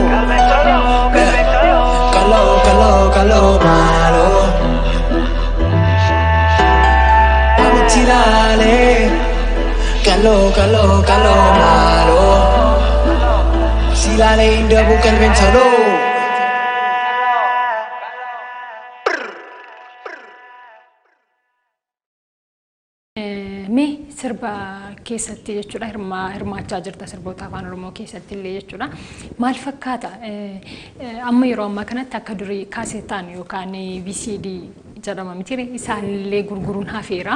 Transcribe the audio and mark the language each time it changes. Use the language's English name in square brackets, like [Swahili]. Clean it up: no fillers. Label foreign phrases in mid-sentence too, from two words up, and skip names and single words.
[Oromo] Kallo malo Tirale Kallo malo Silale inda bukan ventolo Mee sirba keessatti jechuudha hirmaachaa jirta sirboota afaan Oromoo keessatti illee jechuudha. Maal fakkaata amma yeroo ammaa kanatti akka durii kaasetaan yookaan VCD jedhama miti isaanillee gurguruun hafeera.